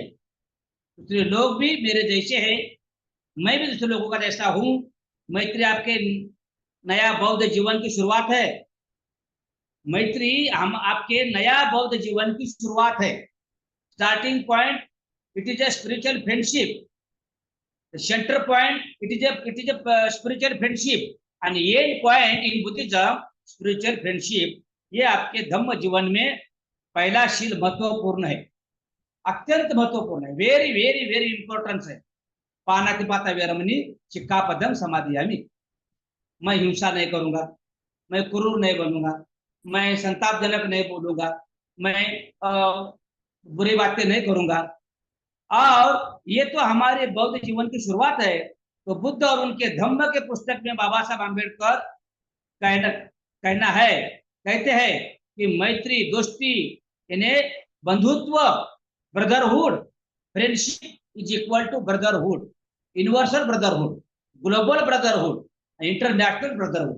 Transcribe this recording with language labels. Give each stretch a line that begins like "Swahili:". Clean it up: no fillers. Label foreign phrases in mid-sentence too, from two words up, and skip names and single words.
Hindi: दूसरे लोग भी मेरे जैसे हैं, मैं भी दूसरे लोगों का जैसा हूं। मैत्री आपके नया बौद्ध जीवन की शुरुआत है। मैत्री हम आपके नया बौद्ध जीवन की शुरुआत है।
English: starting point, it is a spiritual friendship. center point, it is a spiritual friendship, and end point in Buddhism, spiritual friendship।
Hindi: ये आपके धम्म जीवन में पहला शील महत्वपूर्ण है, अत्यंत महत्वपूर्ण है,
English: very very very importance
Hindi: है।
Pali: पानातिपाता वेरमणि सिक्खापदम समादियामि।
Hindi: मैं हिंसा नहीं करूंगा, मैं क्रूर नहीं बनूंगा, मैं संतापजनक नहीं बोलूंगा, मैं बुरी बातें नहीं करूंगा। और ये तो हमारे बौद्ध जीवन की शुरुआत है। तो बुद्ध और उनके धम्म के पुस्तक में बाबा साहब आम्बेडकर कहते हैं कि मैत्री, दोस्ती, इन्हें बंधुत्व,
English: brotherhood, friendship is equal to brotherhood, universal brotherhood, global brotherhood, international brotherhood.